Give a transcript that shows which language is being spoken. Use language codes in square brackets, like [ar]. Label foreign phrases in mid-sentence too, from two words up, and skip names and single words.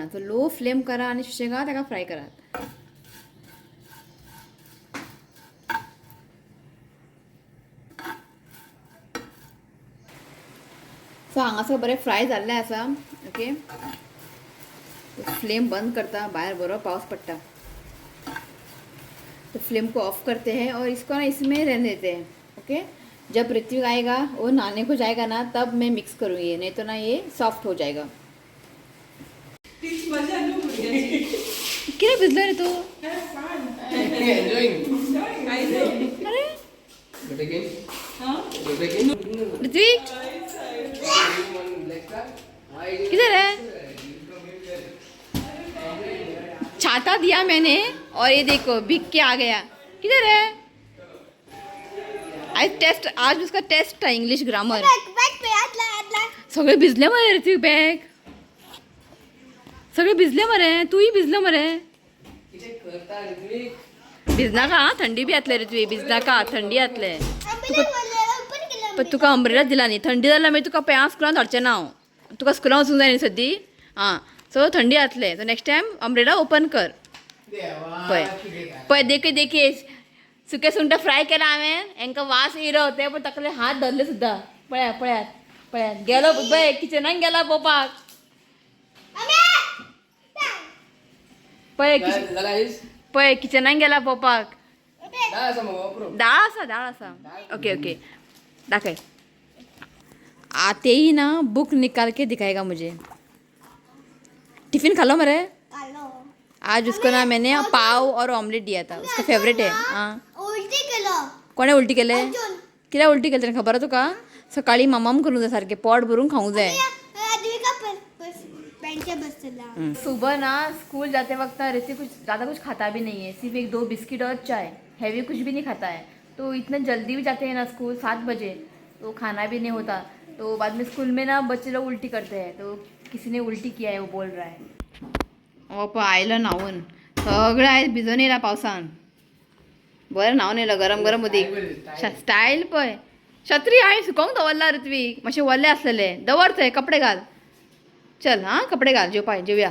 [kok] सो लो फ्लेम करा आनी सुशेगाद ताका फ्राय करात. सो हांगासर बरें फ्राय जाल्लें आसा. ओके, फ्लेम बंद करता, बाहर बरो पावस पडटा. [hi] तो फ्लेम को ऑफ करते हैं और इसको ना इसमें रहने देते हैं. ओके, जब ऋत्विक आएगा वो नहाने को जाएगा ना, तब मैं मिक्स करूँगी, नहीं तो ना ये सॉफ्ट हो जाएगा. [kok] किती भिजलो रे तू? [hi] अरे ऋत्विक किधर है? छाता दिया मैंने और ये देखो भीग के आ गया. किधर है? आज उसका टेस्ट था [en] English grammar. [kok] सगळे भिजले मरे ऋत्विक, बॅग सगळे भिजले मरे, तूही भिजलं मरे. भिजना का? थंडी बी आतले ऋत्विक, भिजना का? थंडी आतले. पण तुका अम्ब्रेला दिला न्ही. थंडी जाल्यार मागीर तुका पेयां स्कुलान धाडचें ना हांव. तुका स्कुलान वचूंक जाय न्ही सद्दी. हां, सो थंडी जातले. सो [en] next time umbrella open [kok] कर. पळय पळय, देखे सुके सुंगटां फ्राय केला हांवें. हांकां वास येयलो ते पण तकले हात धरले सुद्दां. पळयात गेलो पळय, किचनाक गेला पोवपाक. पळय किचनाक गेला पोवपाक. दाळ आसा. ओके दाखय. [hi] आते ही ना बुक निकाल के दिखाएगा मुझे. टिफिन खा लो मरे. आज उसको ना मैंने पाव और ऑमलेट दिया था, उसका फेवरेट है. हाँ, [kok] कोणे उलटी केले? कित्याक उलटी केले खबर आहे तुका? सकाळी ममाम करूंक जाय, सारखे पोट भरून खाऊंक जाय. [hi] सुबह ना स्कूल जाते वक्त ऋतिक कुछ ज़्यादा कुछ खाता भी नहीं है, सिर्फ 1-2 बिस्किट और चाय, हैवी कुछ भी नहीं खाता है. तो इतना जल्दी भी जाते हैं ना स्कूल 7 बजे, तो खाना भी नहीं होता. तो बाद में स्कूल में ना बच्चे लोग उल्टी करते हैं. तो किसी ने उल्टी किया है वो बोल रहा है. [kok] आयलं न्हावून सगळं आयज भिजून येयला पावसान. बरें न्हावून येयला गरम उदीक. स्टायल पळय. छत्री हांवें सुकोवंक दवरला ऋत्विक, मातशें वल्लें आसलेले. दवर थंय, कपडे घाल. चल हां, कपडे घाल, जेवया.